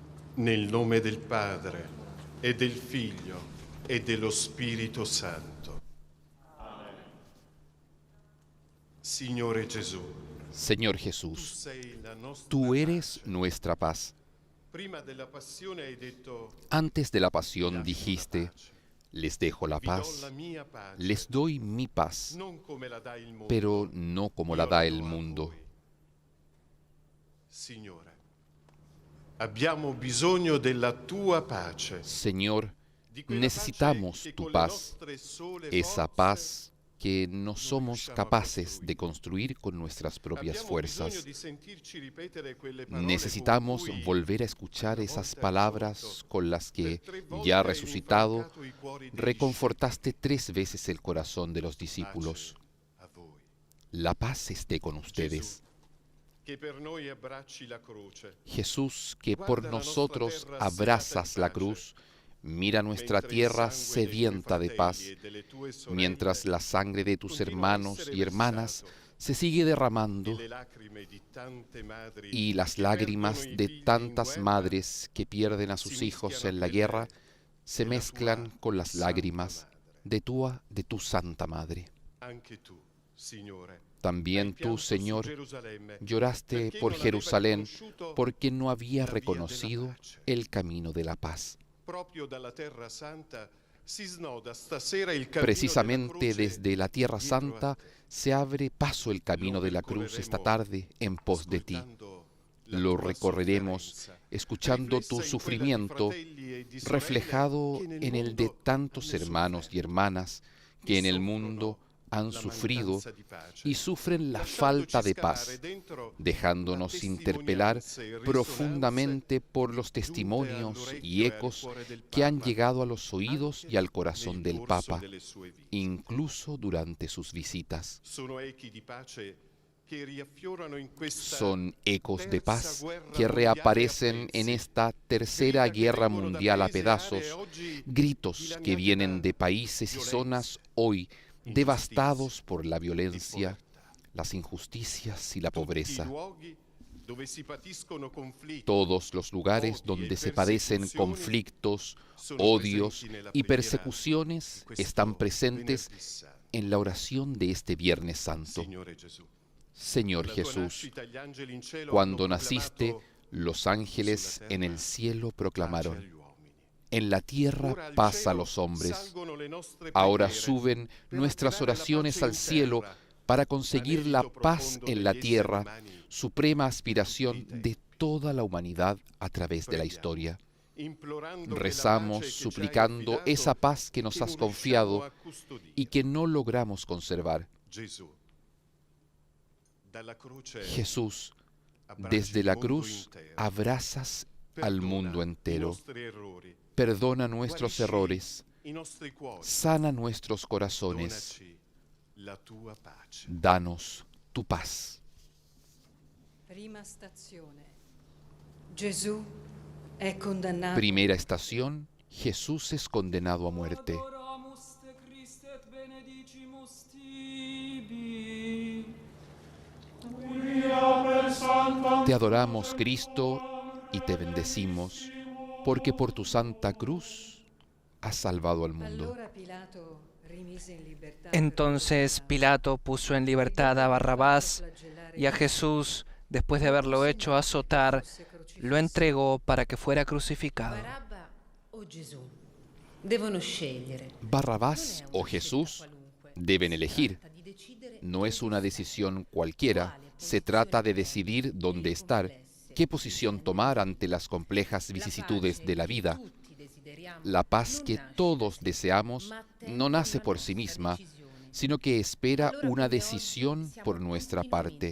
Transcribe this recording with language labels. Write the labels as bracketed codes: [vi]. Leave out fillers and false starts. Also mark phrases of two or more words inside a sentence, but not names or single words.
[it] Nel nome del Padre, e del Figlio, e dello Spirito Santo. Signore Gesù, [es] Señor [it] tu [es] Jesús, [it] sei la nostra [es] tú eres [it] pace. [es] nuestra paz. [it] Prima della passione hai detto, [es] Antes de la [it] "Vi [es] pasión [it] lascio [es] dijiste, [it] la pace. [es] les dejo la [it] Vi do la [es] paz, [it] mia pace, [es] les doy mi paz, [it] non come la dà il mondo, [es] pero no como la [it] io [es] da [it] do [es] el [it] a [es] mundo. [it] voi." Signore, abbiamo bisogno della tua pace. [es] Señor, [it] Di quella [es] necesitamos [it] pace che [es] tu [it] con le [es] paz, [it] nostre sole [es] esa [it] forze [es] paz que no [it] non [es] somos [it] riusciamo a [es] capaces de [it] costruire. [es] construir con nuestras propias [it] Abbiamo bisogno [es] fuerzas. [it] di sentirci ripetere quelle parole [es] Necesitamos [it] con cui [es] volver a escuchar [it] una [es] esas [it] volta [es] palabras [it] risorto, [es] con las que, [it] per 3 volte [es] ya [it] hai [es] resucitado, [it] rinfrancato i cuori dei [es] reconfortaste 3 veces el corazón de los [it] discepoli. [es] discípulos. [it] Pace a voi. [es] La paz esté con ustedes. [it] Che per noi abbracci la croce, [es] Jesús, que [it] Guarda [es] por [it] la nostra [es] nosotros [it] terra [es] abrazas [it] sediata [es] la [it] in pace, [es] cruz, mira nuestra [it] mentre il [es] tierra [it] sangue dei tuoi [es] sedienta de paz, [it] fratelli e delle tue sorelle [es] mientras la sangre de tus [it] continua a [es] hermanos [it] essere [es] y hermanas [it] versato, [es] se sigue derramando [it] e le lacrime di tante madri [es] y las [it] che [es] lágrimas [it] perdono i [es] de [it] figli in [es] tantas [it] guerra [es] madres que pierden a [it] si [es] sus hijos [it] mischiano [es] en la [it] a [es] guerra [it] quelle [es] se [it] della [es] mezclan [it] tua [es] con las [it] Santa [es] lágrimas [it] Madre. [es] de tu Santa Madre. [it] Anche tu, Signore, [es] También [it] hai [es] tú, [it] pianto su [es] Señor, [it] Gerusalemme, [es] lloraste [it] perché [es] por [it] non aveva [es] Jerusalén [it] riconosciuto [es] porque no había [it] la via della [es] reconocido [it] pace. [es] el camino de la paz. [it] Proprio dalla Terra Santa si snoda stasera il cammino [es] Precisamente [it] della croce [es] desde la Tierra [it] dietro a [es] Santa [it] te. [es] se abre paso el camino [it] Lo [es] de la cruz esta [it] percorreremo [es] tarde en pos de ti. [it] ascoltando la [es] Lo [it] tua [es] recorreremos [it] sofferenza, [es] escuchando [it] riflessa [es] tu [it] in quella di [es] sufrimiento [it] fratelli e di sorelle [es] reflejado [it] che nel [es] en el de [it] mondo [es] tantos [it] hanno [es] hermanos y [it] sofferto, [es] hermanas que en el mundo han [it] la [es] sufrido [it] mancanza di pace, [es] y sufren la [it] lasciandoci [es] falta de [it] scavare [es] paz, [it] dentro [es] dejándonos [it] a [es] interpelar [it] testimonianze e [es] profundamente por los [it] giunte [es] testimonios [it] all'orecchio [es] y [it] e al [es] ecos [it] cuore del [es] que han [it] Papa, [es] llegado a los oídos y al corazón [it] nel [es] del [it] corso [es] Papa, [it] delle sue vite. [es] incluso durante sus visitas. [it] Sono echi di pace che riaffiorano in questa [es] Son ecos de [it] terza [es] paz [it] guerra [es] que [it] mondiale a [es] reaparecen [it] pezzi, [es] en esta tercera [it] grida che [es] guerra [it] vengono da [es] mundial a [it] paesi e [es] pedazos, [it] aree oggi [es] gritos que [it] dilaniati [es] vienen [it] da [es] de países y [it] violenza, [es] zonas hoy [it] ingiustizia [es] devastados por la [it] e [es] violencia, [it] povertà. [es] las injusticias y la [it] Tutti i [es] pobreza. [it] luoghi dove si patiscono conflitti, [es] Todos los lugares [it] odi e [es] donde se padecen [it] persecuzioni [es] conflictos, [it] sono [es] odios [it] presenti nella [es] y [it] preghiera [es] persecuciones [it] di questo [es] están presentes [it] venerdì santo. [es] en la oración de este Viernes Santo. [it] Signore Gesù, [es] Señor [it] alla tua [es] Jesús, [it] nascita gli angeli in cielo [es] cuando [it] hanno [es] naciste, [it] proclamato [es] los ángeles [it] sulla [es] en el [it] terra [es] cielo [it] pace [es] proclamaron, [it] agli uomini. [es] en la tierra [it] Ora al [es] paz a [it] cielo [es] los hombres. [it] salgono le nostre [es] Ahora [it] preghiere [es] suben [it] per [es] nuestras [it] attirare la [es] oraciones [it] pace [es] al [it] in [es] cielo [it] terra, [es] para conseguir la [it] l'anelito [es] paz [it] profondo [es] en la [it] degli esseri [es] tierra, [it] umani [es] suprema [it] di [es] aspiración [it] tutti i [es] de [it] tempi. [es] toda la humanidad a través de la [it] Preghiamo, [es] historia. [it] implorando che la [es] Rezamos [it] pace che ci hai [es] suplicando [it] affidato, [es] esa paz que nos [it] che [es] has [it] non riusciamo [es] confiado [it] a custodire. [es] y que no logramos conservar. [it] Gesù, dalla croce [es] Jesús, [it] abbracci [es] desde [it] il [es] la [it] mondo [es] cruz [it] intero. [es] abrazas al [it] Perdona [es] mundo [it] i [es] entero. [it] nostri errori, [es] Perdona nuestros [it] guarisci [es] errores, [it] i nostri cuori, [es] sana nuestros corazones, [it] donaci la tua pace. [es] danos tu paz. [it] Prima stazione. Gesù è condannato. [es] Primera estación, Jesús es condenado a muerte. [la] Adoramus te Christe et benedicimus tibi. [es] Te adoramos, Cristo, y te bendecimos, porque por tu santa cruz has salvado al mundo. [it] Allora Pilato rimise in libertà. [es] Entonces Pilato puso en libertad a Barrabás y a Jesús, después de haberlo hecho azotar, lo entregó para que fuera crucificado. [it] Barabba o Gesù devono scegliere. [es] Barrabás o Jesús deben elegir. No es una decisión cualquiera, se trata de decidir dónde estar, qué posición tomar ante las complejas vicisitudes de la vida. La paz que todos deseamos no nace por sí misma, sino que espera una decisión por nuestra parte.